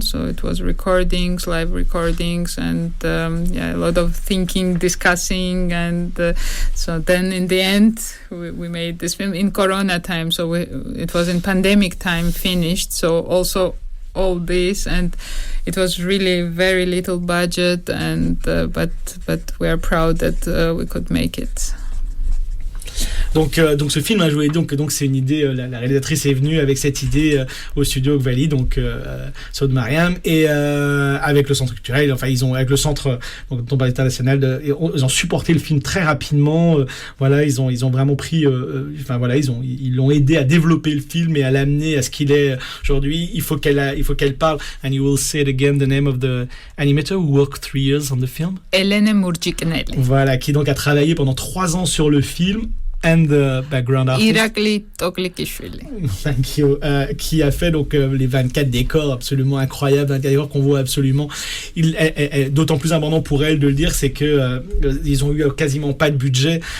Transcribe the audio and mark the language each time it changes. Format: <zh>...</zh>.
<en>So it was live recordings, and a lot of thinking, discussing, and so then in the end we made this film in Corona time. So it was in pandemic time finished. So also all this, and it was really very little budget, and but we are proud that we could make it.</en> <fr>Donc ce film a joué, donc c'est une idée, la réalisatrice est venue avec cette idée au studio Kvali, donc Saud Mariam, et avec le centre culturel, enfin avec le centre donc dont international, ils ont supporté le film très rapidement. Voilà, ils ont vraiment pris, ils l'ont aidé à développer le film et à l'amener à ce qu'il est aujourd'hui. Il faut qu'elle parle.</fr> <en>And you will say it again, the name of the animator who worked 3 years on the film. Elena Murjikneli.</en> <fr>Voilà, qui donc a travaillé pendant 3 ans sur le film.</fr> <en>And the background artist. Irakli Toklikishvili. Thank you.</en> <fr>Qui a fait donc les 24 décors absolument incroyables, 24 décors qu'on voit absolument. D'autant plus important pour elle de le dire, c'est que ils ont eu quasiment pas de budget.</fr>